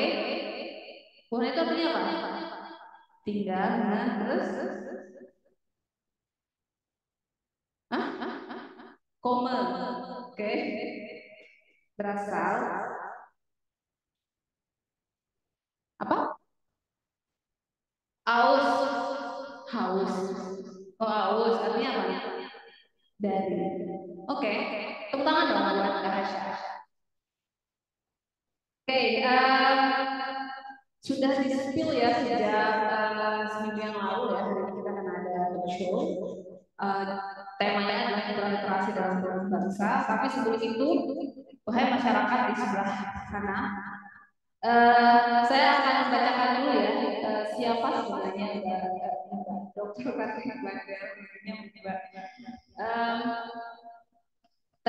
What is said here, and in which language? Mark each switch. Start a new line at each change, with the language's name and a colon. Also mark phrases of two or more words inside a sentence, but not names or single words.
Indonesian: Wone itu artinya apa? Tinggal. Nah, terus? Hah? Kome. Oke. Berasal. Apa?
German: Aus. Haus. Oh, aus.
Indonesian: Artinya apa? Dari. Oke. Tepuk tangan dong buat Kak Hasya. Oke, sudah di-spill ya sejak seminggu yang lalu ya, hari ini kita akan ada talk show. Temanya adalah literasi dalam berbangsa. Tapi sebelum itu, wahai masyarakat di sebelah sana, saya akan membacakan dulu ya siapa sebenarnya Dokter Katrina Bagel.